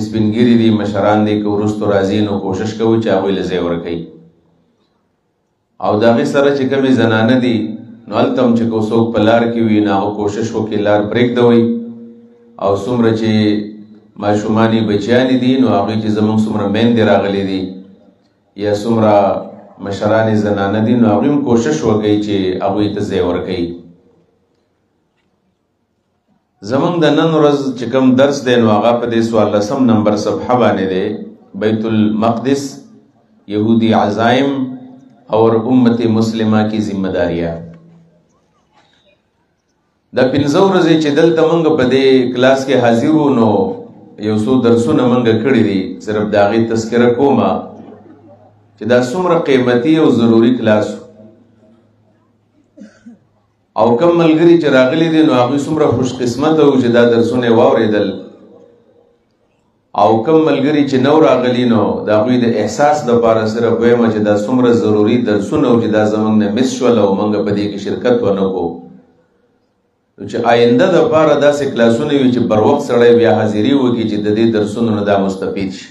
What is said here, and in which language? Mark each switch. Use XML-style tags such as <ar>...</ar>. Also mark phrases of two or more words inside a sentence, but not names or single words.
<ps>سپینګیري دي مشران دي که وروستو راځي نو کوشش کوو چې هغوی له ځای ورکوي او د هغې سره چې کومې زنانه دي نو هلته هم چې که څوک په لار کې وي نو هغه کوشش وکړي لار پرېږدوئ او څومره چې ماشومانې بچیانې دي نو هغوی چې زموږ څومره میندې راغلي دي یا څومره مشرانې زنانه دي نو هغوی هم کوشش وکړي چې هغوی ته ځای ورکوي زمونږ د نن ورځ چې کوم درس دی نو هغه په دې 14 نمبر صفحه باندې دی بیت المقدس</ps> <ur>یهودی عزائم اور امت مسلمہ کی ذمہ داریاں</ur> <ps>دا 15 ورځې چې دلته موږ په دې کلاس کې حاضر وو نو یو څو درسونه موږ کړي دي صرف د هغې تذکره کومه چې دا څومره قیمتي او ضروري کلاس او کم ملګری چې راغلي دي نو هغوی څومره خوش قسمته وو چې دا درسونه واورېدل، او کم ملګري چې نو راغلي نو د هغوی د احساس دپاره صرف وایم چې دا څومره ضروري درسونه وو چې دا زموږ نه مس شول او موږ په دې کې شرکت ونه کړو، چې آینده دپاره داسې کلاسونه وي چې بر وخت سړی بیا حاضري وکړي چې د دې درسونو نه دا مستفید شي.</ps>